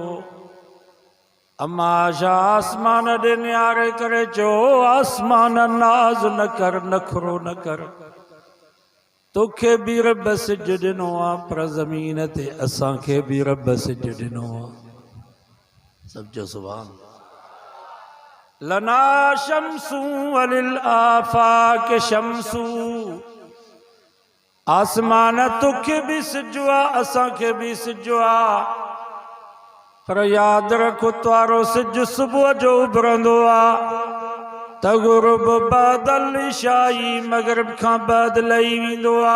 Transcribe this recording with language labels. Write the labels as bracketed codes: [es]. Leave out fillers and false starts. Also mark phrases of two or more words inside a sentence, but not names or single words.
[sd] अम्मा आशा आसमान ॾे निहारे करे चयो, आसमान नाज़ न कर, नखरो न कर, तोखे भी रब सिज ॾिनो आ पर ज़मीन ते असांखे भी रब सिज ॾिनो आ। सब जो सुभान। [ar] لنا شمس وللآفاق شمس, [sd] आसमान तोखे भी सिज आ असांखे भी सिज आ, पर याद रखो तुआरो सिज सुबुह जो उभरंदो आ त गुरुब बादल शाही मगरिब खां बाद लही वेंदो आ।